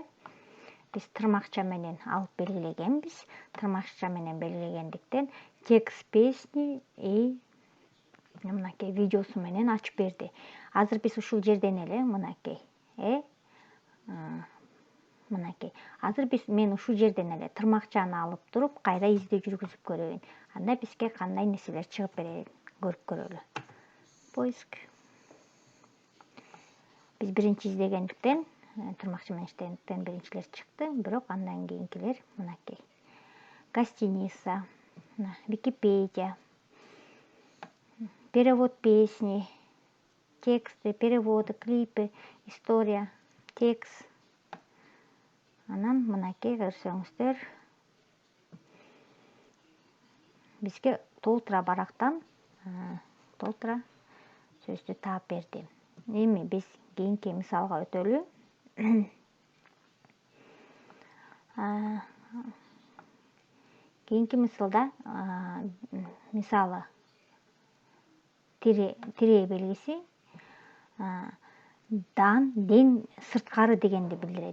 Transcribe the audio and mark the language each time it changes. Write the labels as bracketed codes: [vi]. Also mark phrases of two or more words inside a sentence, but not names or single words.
[ky] Биз тырмакча менен алып белгилегенбиз. Тырмакча менен белгилегендиктен [ru] текст песни [ky] и мынакей видеосу менен ачып берди. Азыр биз ушул жерден эле мынакей. Мынакей. Азыр мен ушул жерден эле тырмакчаны алып туруп, кайра издөө жүргүзүп көрөйүн. Анда бизге кандай нерселер чыгып берет, көрүп көрөлү. Поиск. Биз биринчи издегендиктен, тырмакча менен иштегендиктен биринчилер чыкты, бирок андан кийинкилер мынакей. [ru] Гостиница, Википедия, перевод песни, тексты, переводы, клипы, история, текст. [ky] Анан мынакей көрсөңүздөр, бизге толтура барактан толтура сөздү таап берди. Эми биз кийинки мисалга өтөлү. Кийинки мисалда мисалы тире белгиси ден сырткары дегенди билдирет.